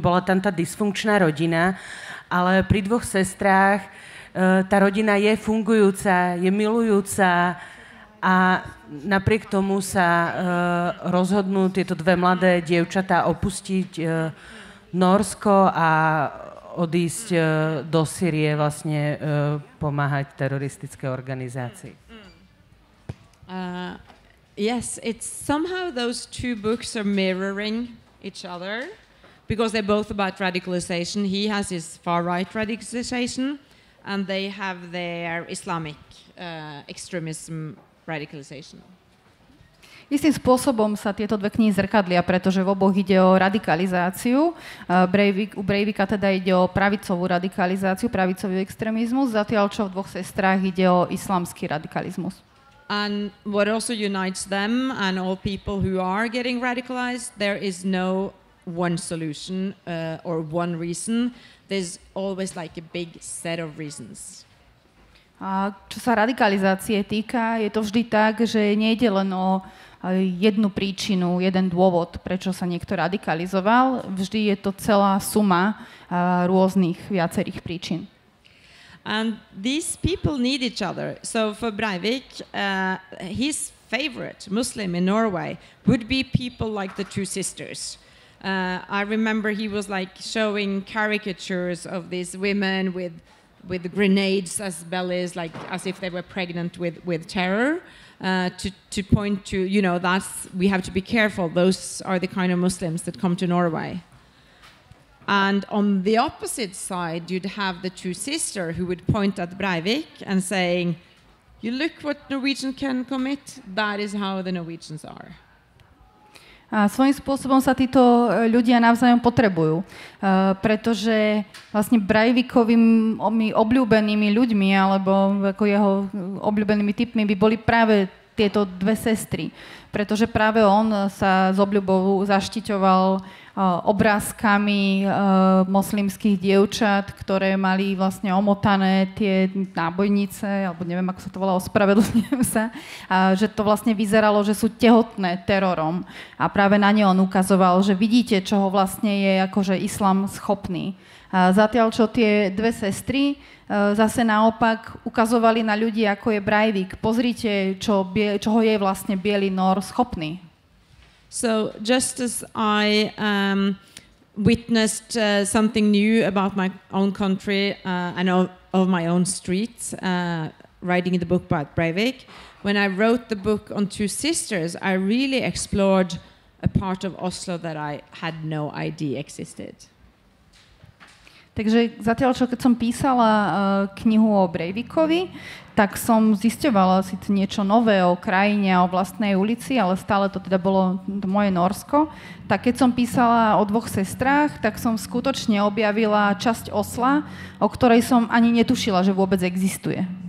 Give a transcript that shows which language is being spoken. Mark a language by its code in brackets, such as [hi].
[sk] Bola tam tá dysfunkčná rodina, ale pri dvoch sestrách tá rodina je fungujúca, je milujúca a napriek tomu sa rozhodnú tieto dve mladé dievčatá opustiť Nórsko a odísť do Sýrie vlastne pomáhať teroristické organizácii. [en] Yes, it's somehow those two books are mirroring each other because they're both about radicalization. He has his far-right radicalization and they have their Islamic extremism radicalization. [sk] Istým spôsobom sa tieto dve knihy zrkadlia, pretože v oboch ide o radikalizáciu. U Breivika teda ide o pravicovú radikalizáciu, pravicový extrémizmus, zatiaľ čo v dvoch sestrách ide o islamský radikalizmus. [en] And what also unites them and all people who are getting radicalized, there is no one solution or one reason. There's always like a big set of reasons. [sk] A čo sa radikalizácie týka, je to vždy tak, že nejde len o jednu príčinu, jeden dôvod, prečo sa niekto radikalizoval. Vždy je to celá suma rôznych viacerých príčin. [en] And these people need each other. So for Breivik, his favorite Muslim in Norway would be people like the two sisters. I remember he was like showing caricatures of these women with grenades as bellies, like as if they were pregnant with terror, to point to, you know, that's, we have to be careful. Those are the kind of Muslims that come to Norway. And on the opposite side, you'd have the two sisters who would point at Breivik and saying, you look what Norwegians can commit, that is how the Norwegians are. [sk] A svojím spôsobom sa títo ľudia navzájom potrebujú, pretože vlastne Breivikovými obľúbenými ľuďmi alebo ako jeho obľúbenými typmi by boli práve tieto dve sestry, pretože práve on sa s obľubou zaštiťoval obrázkami moslimských dievčat, ktoré mali vlastne omotané tie nábojnice, alebo neviem, ako sa to volá, ospravedlňujem sa, a že to vlastne vyzeralo, že sú tehotné terorom. A práve na ne on ukazoval, že vidíte, čoho vlastne je akože islam schopný. A zatiaľ, čo tie dve sestry zase naopak ukazovali na ľudí, ako je Breivik. Pozrite, čoho je vlastne biely Nór schopný. [en] So just as I witnessed something new about my own country and of my own streets, writing the book about Breivik, when I wrote the book on Two Sisters, I really explored a part of Oslo that I had no idea existed. [sk] Takže zatiaľ, čo keď som písala knihu o Breivikovi, tak som zisťovala síce niečo nové o krajine a o vlastnej ulici, ale stále to teda bolo moje Nórsko. Tak keď som písala o dvoch sestrách, tak som skutočne objavila časť Osla, o ktorej som ani netušila, že vôbec existuje.